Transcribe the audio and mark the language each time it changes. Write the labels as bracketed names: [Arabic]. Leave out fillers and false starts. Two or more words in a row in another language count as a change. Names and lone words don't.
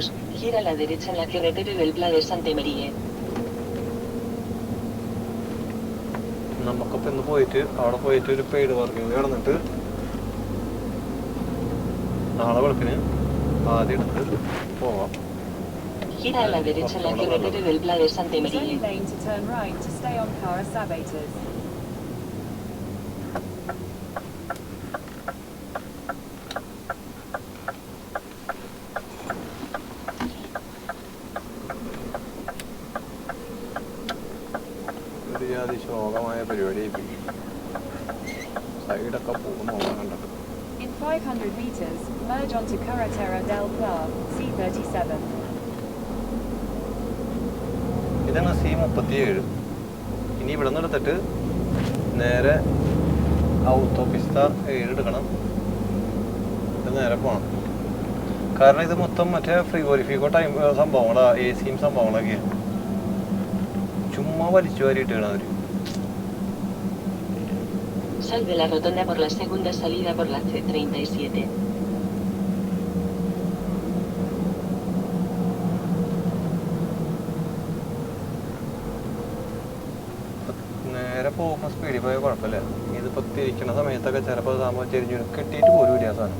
[Spanish] gira a la derecha en la carretera del Pla de Santa María. [Malayalam] നമുക്കിപ്പോൾ ഇന്ന് പോയിട്ട് അവിടെ പോയിട്ട് ഒരു [English] paid working [Malayalam] നടന്നിട്ട് നാളെ വെളുപ്പിന് ആദ്യം എടുത്ത് പോവാം. [Spanish] Gira a la derecha en la carretera del Pla de Santa María. [English] Use any lane to turn right to stay on Cara Sabatos. [Malayalam] ശോകമായ പരിപാടി സൈഡൊക്കെ പോകുന്ന കണ്ടത്. [English] In 500 meters, merge onto Carretera del Pla, C37. [Malayalam] ഇതാണ് C37. ഇനി ഇവിടെ നിന്ന് എടുത്തിട്ട് നേരെ ഔത്തോപിസ്ത 7 എടുക്കണം. ഇത് നേരെ പോകണം. കാരണം ഇത് മൊത്തം മറ്റേ ഫ്രിഗോരിഫിക്കോ ടൈം സംഭവങ്ങളാ, AC സംഭവങ്ങളൊക്കെയാണ്. ചുമ്മാ വലിച്ചു വാരിയിട്ടാണ് അവർ. [Spanish] Sal de la rotonda por la segunda salida por la C37. [Malayalam] നേരെ പോകുമ്പോൾ സ്പീഡിൽ പോയാൽ കുഴപ്പമില്ല. ഇതിപ്പോൾ തിരിക്കുന്ന സമയത്തൊക്കെ ചിലപ്പോൾ സാമ്പോ ചെരിഞ്ഞു കെട്ടിയിട്ട് പോലും ഇല്ല സാധനം.